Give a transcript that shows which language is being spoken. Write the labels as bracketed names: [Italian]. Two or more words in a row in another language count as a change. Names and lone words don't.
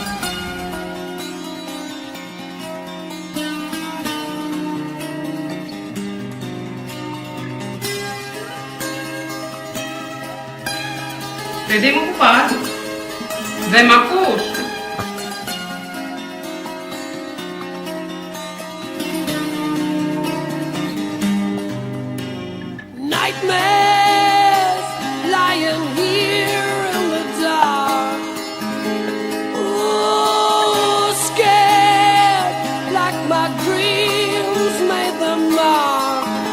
[Greek] Παιδί μου, που πας? Δεν μ' ακούς? [English] Nightmares lying here in the dark. Oh, scared like my dreams made them mark.